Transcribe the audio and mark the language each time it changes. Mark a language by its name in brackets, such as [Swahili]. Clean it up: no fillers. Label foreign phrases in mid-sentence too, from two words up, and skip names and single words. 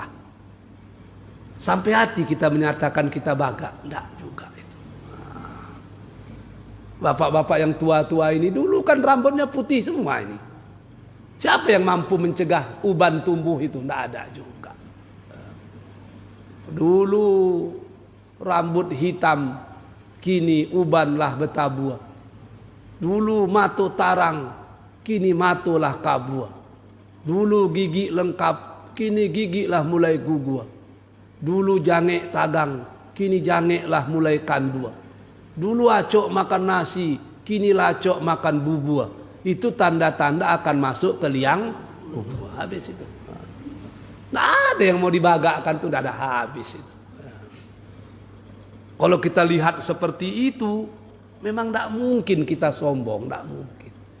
[Indonesian] Sampai hati kita menyatakan kita baga, tidak juga itu. Bapak-bapak yang tua-tua ini dulu kan rambutnya putih semua ini. Siapa yang mampu mencegah uban tumbuh itu? Tidak ada juga. Dulu rambut hitam, [Minangkabau] kini ubanlah betabua. Dulu mato tarang, kini matolah kabua. Dulu gigi lengkap, kini gigi lah mulai gugua. Dulu jangek tagang, kini jangeklah mulai kandua. Dulu acok makan nasi, kini lacok makan bubua. [Indonesian] Itu tanda-tanda akan masuk ke liang kubur. Habis itu. Nah, ada yang mau dibagakkan tuh, tidak ada habis itu. Kalau kita lihat seperti itu, memang tidak mungkin kita sombong, tidak mungkin.